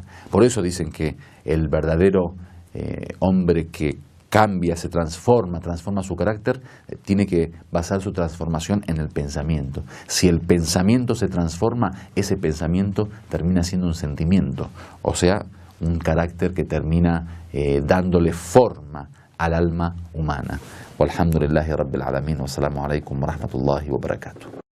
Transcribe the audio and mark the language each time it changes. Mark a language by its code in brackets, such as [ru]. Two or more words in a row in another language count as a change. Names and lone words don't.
[es] Por eso dicen que el verdadero hombre que cambia, se transforma su carácter, tiene que basar su transformación en el pensamiento. Si el pensamiento se transforma, ese pensamiento termina siendo un sentimiento, o sea, un carácter que termina dándole forma al alma humana. [ar] والحمد لله رب العالمين، والسلام عليكم ورحمة الله وبركاته.